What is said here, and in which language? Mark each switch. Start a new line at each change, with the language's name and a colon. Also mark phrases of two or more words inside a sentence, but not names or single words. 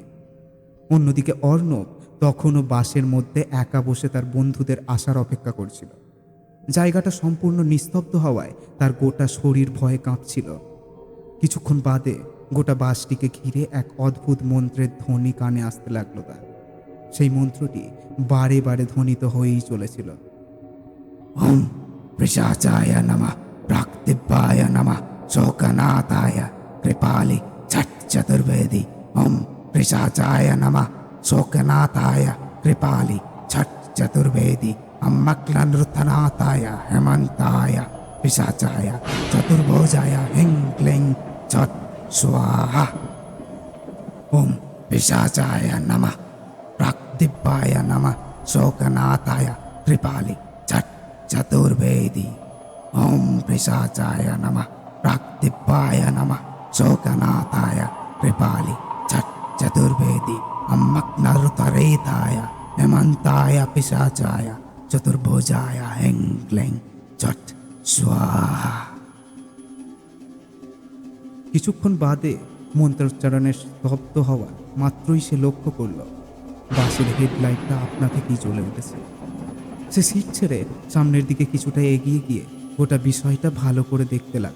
Bangla: অন্যদিকে অর্ণব তখনও বাসের মধ্যে একা বসে তার বন্ধুদের আসার অপেক্ষা করছিল। জায়গাটা সম্পূর্ণ নিস্তব্ধ হওয়ায় তার গোটা শরীর ভয়ে কাঁপছিল। কিছুক্ষণ বাদে গোটা বাসটিকে ঘিরে এক অদ্ভুত মন্ত্রের ধ্বনি কানে আসতে লাগলো তার। সেই মন্ত্রটি বারে বারে ধ্বনিত হয়েই চলেছিল।
Sanskrit: ওম পিশাচায় নমঃ প্রাকদিব্যায় নমঃ শোকনাথায় কৃপালি ছট চতুর্বেদী। ওম পিশাচায় নমঃ শোকনাথায় কৃপালি ছট চতুর্বেদী। अम्मक्लनृतनाथाय हेमन्ताय पिशाचाय चतुर्भुजाय हिं क्लीं छट स्वाहा। ओम पिशाचाय नमः प्राक्दिव्याय नमः शोकनाथाय कृपाली छट चतुर्वेदी। ओम पिशाचाय नमः प्राक्दिव्याय नमः शोकनाथाय कृपाली छट चतुर्वेदी। अम्मक्लनृतरेताय हेमन्ताय पिशाचाय চতুর্ভুজায় হিং ক্লিং ছট স্বাহা।
Bangla: কিছুক্ষণ বাদে মন্ত্রোচ্চারণের স্তব্ধ হওয়া মাত্রই সে লক্ষ্য করল বাসের হেডলাইটটা আপনা থেকেই জ্বলে উঠেছে। সে সিট ছেড়ে সামনের দিকে কিছুটা এগিয়ে গিয়ে গোটা বিষয়টা ভালো করে দেখতে লাগল।